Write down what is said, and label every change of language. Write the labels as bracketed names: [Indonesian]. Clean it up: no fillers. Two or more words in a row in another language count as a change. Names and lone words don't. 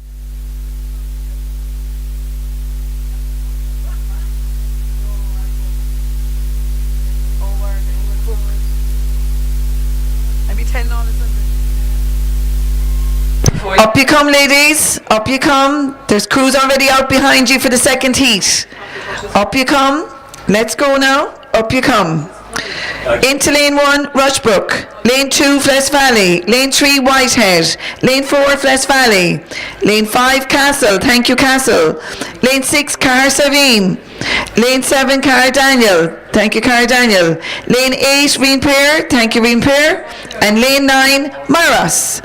[English] Up you come, ladies. Up you come. There's crews already out behind you for the second heat. Up you come. Let's go now. Up you come. Into lane 1, Rushbrook. Lane 2, Fles Valley. Lane 3, Whitehead. Lane 4, Fles Valley. Lane 5, Castle. Thank you, Castle. Lane 6, Carsavine. Lane 7, Cardaniel. Thank you, Cardaniel. Lane 8, Reen Pier. Thank you, Reen Pier. And lane 9, Myras.